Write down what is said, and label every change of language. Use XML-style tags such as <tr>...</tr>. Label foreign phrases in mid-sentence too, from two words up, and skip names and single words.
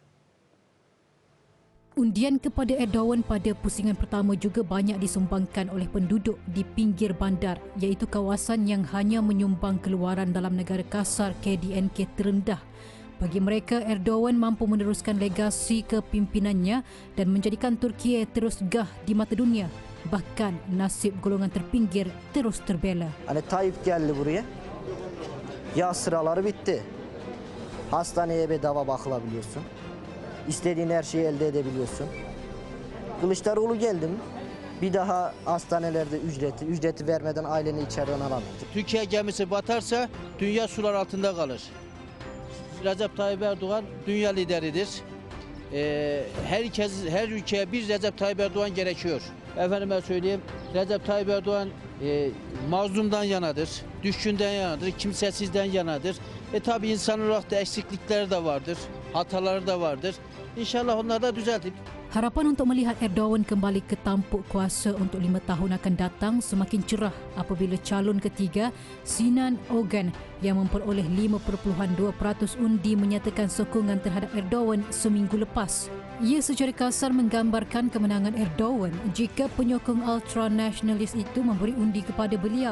<ms>Undian kepada Erdogan pada pusingan pertama juga banyak disumbangkan oleh penduduk di pinggir bandar, iaitu kawasan yang hanya menyumbang keluaran dalam negara kasar KDNK terendah. Bagi mereka, Erdogan mampu meneruskan legasi kepimpinannya dan menjadikan Turki terus gah di mata dunia. Bahkan nasib golongan terpinggir terus terbela.</ms> <tr>Tayyip geldi buraya. Yaz sıraları bitti. Hastaneye bedava bakılabiliyorsun. İstediğin her şeyi elde edebiliyorsun. Kılıçdaroğlu geldi mi? Bir daha hastanelerde ücreti vermeden aileni içeriden alamayacak. Türkiye gemisi batarsa dünya sular altında kalır. Recep Tayyip Erdoğan dünya lideridir. Her ülkeye bir Recep Tayyip Erdoğan gerekiyor. Efendime söyleyeyim, Recep Tayyip Erdoğan mazlumdan yanadır, düşkünden yanadır, kimsesizden yanadır. Tabi insan olarak da eksiklikleri de vardır, hataları da vardır. İnşallah onları da düzeltip.</tr> <ms>Harapan untuk melihat Erdogan kembali ke tampuk kuasa untuk 5 tahun akan datang semakin cerah apabila calon ketiga, Sinan Ogan, yang memperoleh 5.2% undi menyatakan sokongan terhadap Erdogan seminggu lepas. Ia secara kasar menggambarkan kemenangan Erdogan jika penyokong ultra-nasionalis itu memberi undi kepada beliau.</ms>